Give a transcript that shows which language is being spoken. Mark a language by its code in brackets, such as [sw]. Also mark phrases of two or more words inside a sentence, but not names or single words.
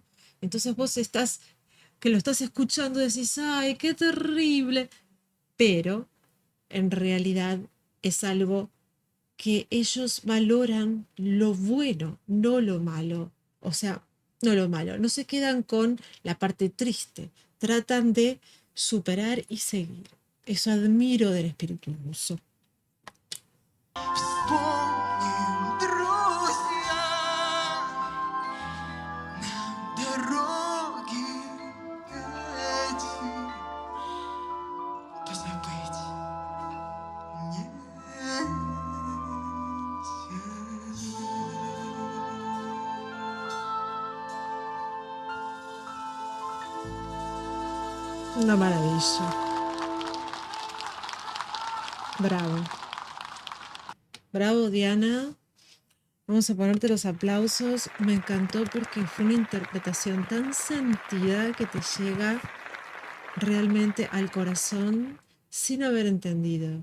[es] Entonces vos estás, que lo estás escuchando, decís, ay, qué terrible, pero en realidad es algo que ellos valoran lo bueno, no lo malo. O sea, no lo malo. No se quedan con la parte triste. Tratan de superar y seguir. Eso admiro del espíritu ruso. [ru] Вспомним, друзья, нам дороги эти позабыть нельзя. [es] Una maravilla. Bravo. Bravo, Diana. Vamos a ponerte los aplausos. Me encantó porque fue una interpretación tan sentida que te llega realmente al corazón sin haber entendido.